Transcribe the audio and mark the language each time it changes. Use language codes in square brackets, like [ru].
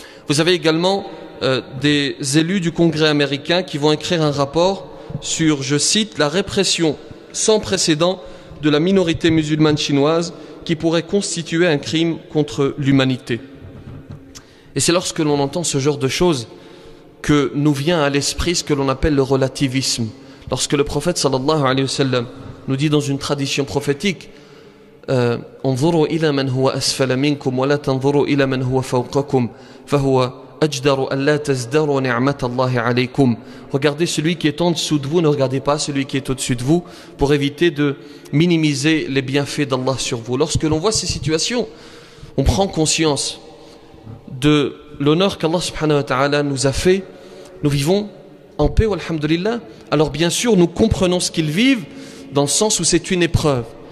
[fr] Vous avez également des élus du Congrès américain qui vont écrire un rapport sur, je cite, la répression sans précédent de la minorité musulmane chinoise qui pourrait constituer un crime contre l'humanité. Et c'est lorsque l'on entend ce genre de choses que nous vient à l'esprit ce que l'on appelle le relativisme. Lorsque le prophète sallallahu alayhi wa sallam nous dit dans une tradition prophétique [ar] انظروا إلى من هو أسفل منكم ولا تنظروا إلى من هو فوقكم فهو أجدر ألا تزدروا نعمة الله عليكم. [fr] Regardez celui qui est en dessous de vous, ne regardez pas celui qui est au-dessus de vous pour éviter de minimiser les bienfaits d'Allah sur vous. Lorsque l'on voit ces situations, on prend conscience de l'honneur qu'Allah subhanahu wa ta'ala nous a fait. Nous vivons en paix, alhamdulillah. Alors bien sûr, nous comprenons ce qu'ils vivent dans le sens où c'est une épreuve.